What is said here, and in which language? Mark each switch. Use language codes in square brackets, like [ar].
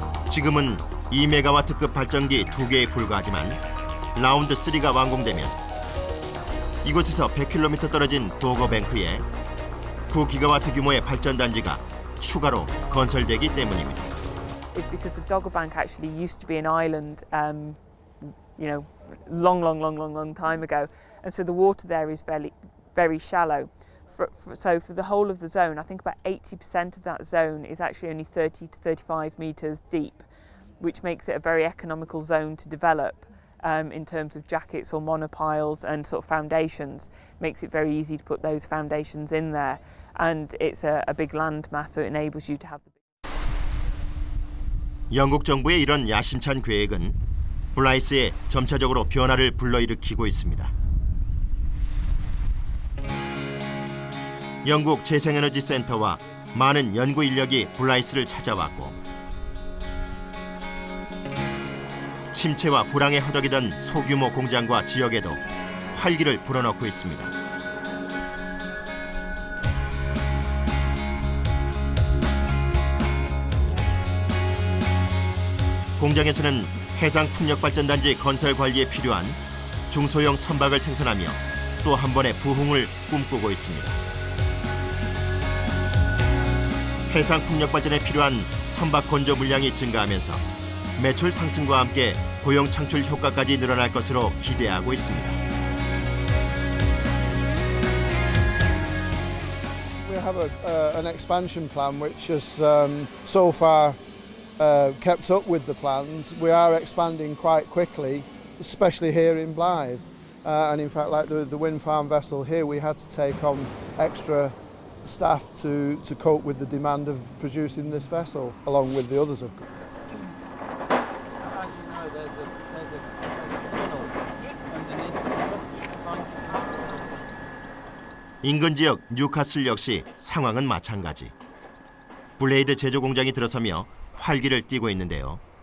[ko] 지금은 2메가와트급 발전기 2개에 불과하지만 라운드 3가 완공되면 이곳에서 100km 떨어진 도거뱅크에 9기가와트 규모의 발전단지가 추가로 건설되기 때문입니다. [en] It's because the Dogger Bank actually used to be an island, long time ago, and so the water there is very shallow. So for the whole of the zone, I think about 80% of that zone is actually only 30 to 35 metres deep, which makes it a very economical zone to develop. In terms of jackets or monopiles and sort of foundations, makes it very easy to put those foundations in there, and it's a big land mass, so it enables you to have. [ko] 영국 정부의 이런 야심찬 계획은 블라이스에 점차적으로 변화를 불러일으키고 있습니다. 영국 재생에너지 센터와 많은 연구 인력이 블라이스를 찾아왔고 침체와 불황에 허덕이던 소규모 공장과 지역에도 활기를 불어넣고 있습니다. 공장에서는 해상 풍력발전단지 건설 관리에 필요한 중소형 선박을 생산하며 또 한 번의 부흥을 꿈꾸고 있습니다. 해상 풍력발전에 필요한 선박 건조 물량이 증가하면서 매출 상승과 함께 고용 창출 효과까지 늘어날 것으로 기대하고 있습니다. [en] We have an expansion plan which has so far kept up with the plans. We are expanding quite quickly, especially here in Blythe. And in fact, like the wind farm vessel here, we had to take on extra staff to cope with the demand of producing this vessel, along with the others, of course. As you know, there's a tunnel underneath the [ko] 인근 지역 뉴카슬 역시 상황은 마찬가지. 블레이드 제조 공장이 들어서며 활기를 띠고 있는데요.